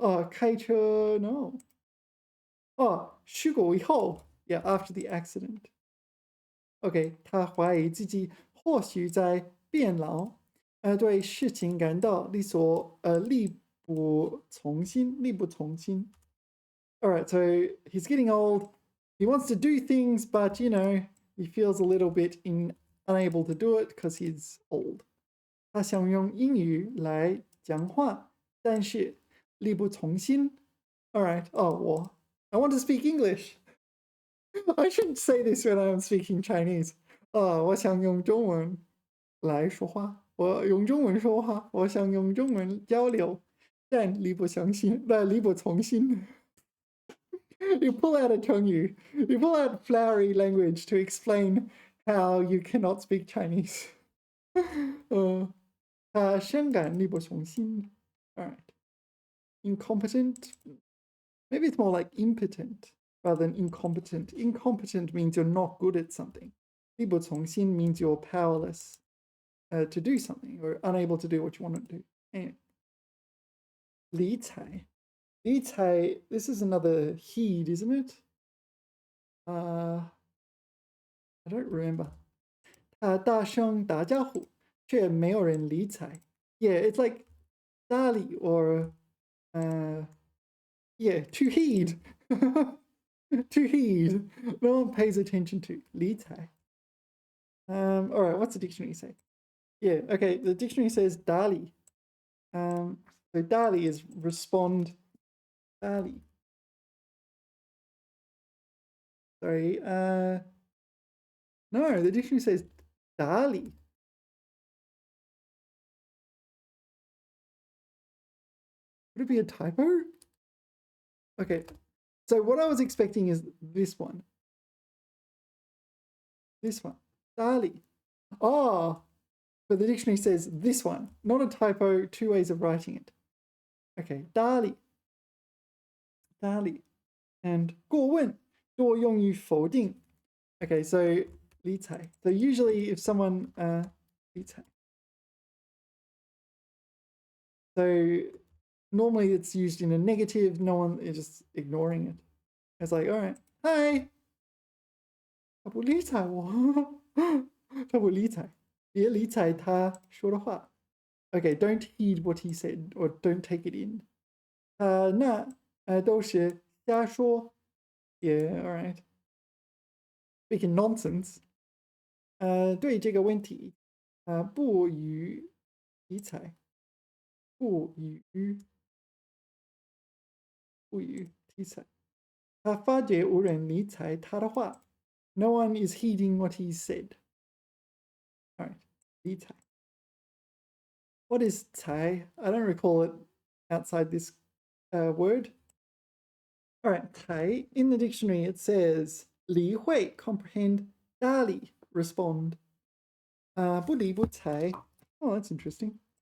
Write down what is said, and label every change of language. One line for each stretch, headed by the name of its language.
Chinese: 开车,
English: no.
Chinese: 事故以后,
English: yeah, after the accident.
Chinese: OK, 他怀疑自己或许在变老，对事情感到力不从心。
English: All right, so he's getting old. He wants to do things, but he feels a little bit unable to do it because he's old.
Chinese: 他想用英语来讲话，但是力不从心。
English: All right, I want to speak English. I shouldn't say this when I'm speaking Chinese.
Chinese: 我想用中文来说话，我用中文说话，我想用中文交流，但力不从心。
English: You pull out a 成语, you pull out flowery language to explain how you cannot speak Chinese.
Chinese: 他深感力不从心.
English: All right. Incompetent. Maybe it's more like impotent rather than incompetent. Incompetent means you're not good at something. 力不从心 means you're powerless to do something or unable to do what you want to do. Anyway. 理财. This is another heed, isn't it? I don't remember.
Chinese: 大声打招呼却没有人理睬.
English: Yeah, it's like 搭理 or yeah, to heed. To heed. No one pays attention to. 理睬. All right, what's the dictionary say? Yeah, okay, the dictionary says 搭理. So 搭理 is respond.
Chinese: 搭理.
English: Sorry, no, the dictionary says 搭理. Would it be a typo? Okay, so what I was expecting is this one. This one. 搭理. But the dictionary says this one. Not a typo, two ways of writing it.
Chinese: Okay, 搭理.搭理. And 过问多用于否定.
English: Okay, so 理睬. So usually if someone 理睬. So normally it's used in a negative, no one is just ignoring it. It's like, all right, hi.
Chinese: 他不理睬我。他不理睬。别理睬他说的话.
English: Okay, don't heed what he said or don't take it in.
Chinese: 那都是瞎说.
English: Yeah, all right. Speaking nonsense.
Chinese: 对这个问题不予理睬。不予理睬。他发觉无人理睬他的话.
English: No one is heeding what he said. All right, 理睬. What is 才? I don't recall it outside this word. All right, 才, in the dictionary it says 理会, comprehend, 搭理, respond.
Chinese: 不理不睬.
English: Oh, that's interesting.